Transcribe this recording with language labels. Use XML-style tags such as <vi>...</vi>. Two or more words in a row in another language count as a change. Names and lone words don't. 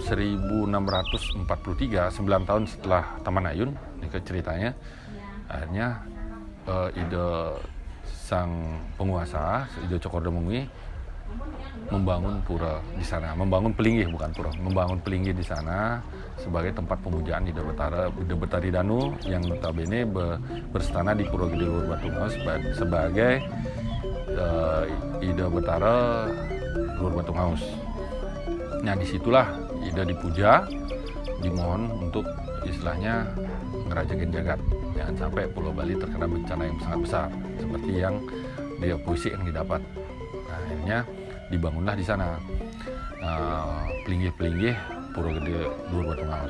<id>1643, 9 tahun setelah Taman Ayun, ini ceritanya, akhirnya Ida sang penguasa, Ida Cokorda Mengui, membangun pura di sana, membangun pelinggih bukan pura, membangun pelinggih di sana sebagai tempat pemujaan Ida Betari Danu yang notabene berstana di Pura Gede Luhur Batu Ngaus sebagai Ida Betara Luhur Batu Ngaus. Nah disitulah ida dipuja, dimohon untuk istilahnya ngerajakin jagat, jangan sampai Pulau Bali terkena bencana yang sangat besar seperti yang dia puisi yang didapat. Nah, akhirnya dibangunlah di sana pelinggih-pelinggih Pura Gede Luhur Batungaus.</id>